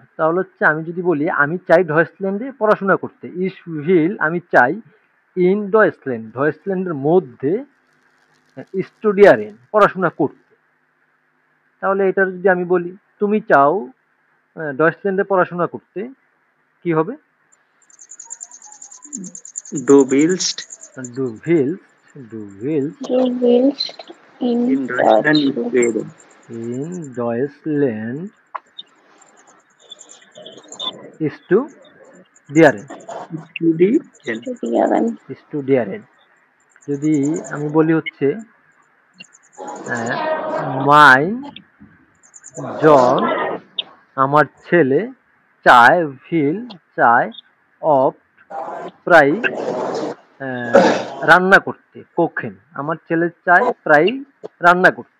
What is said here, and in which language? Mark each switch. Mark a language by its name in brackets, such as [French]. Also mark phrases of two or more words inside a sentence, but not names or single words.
[Bangla] তাহলে হচ্ছে আমি যদি বলি আমি চাই ডয়েচল্যান্ডে পড়াশোনা করতে, [German] ich will [Bangla] আমি চাই [German] in Deutschland [Bangla] ডয়েচল্যান্ডের মধ্যে স্টুডিয়ারেন পড়াশোনা করতে। তাহলে এটার যদি আমি বলি তুমি চাও ডয়েচল্যান্ডে পড়াশোনা করতে, কি হবে, [German] du willst du willst, du willst Du willst in in Deutschland Deutschland স্টুডিয়ারেন। in Deutschland studieren, studieren. স্টুডিয়ারেন। [Bangla] যদি আমি বলি হচ্ছে [German] mein Sohn [Bangla] আমার ছেলে, চায় ভিল চায়, অফ প্রায় রান্না করতে, কোখেন আমার ছেলে চায় প্রায় রান্না করতে।